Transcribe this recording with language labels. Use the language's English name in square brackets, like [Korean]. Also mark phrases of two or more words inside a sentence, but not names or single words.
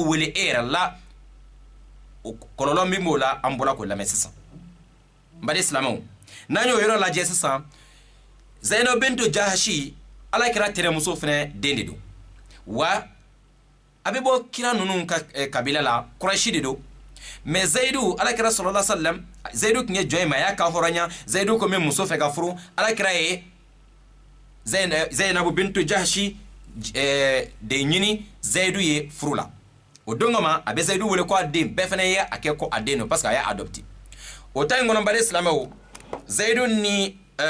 [Bambara] wele e yɛrɛ la kɔlɔlɔ min b'o la an bɔra k'o lamɛn sisan n badi silamɛw n'an y'o yɔrɔ lajɛ sisan Zainab bintu Jahashi alakira tɛrɛmuso fɛnɛ den de don wa a bɛ bɔ kira ninnu ka kabila la Kurɛshi de don mais Zayidu alakira [Arabic] صلى الله عليه وسلم [Bambara] Zayidu tun ye jɔn ye mais a y'a ka hɔrɔnya Zayidu ko min muso fɛ ka furu alakira ye Zainab bintu Jahashi de ɲini Zayidu ye furu la o don kama a bɛ Zayidu wele ko a den bɛɛ fɛnɛ ye a kɛ ko a den don [French] parce que [Bambara] a y'a adopté o ta in kɔnɔ bali silamɛw Zayidu ni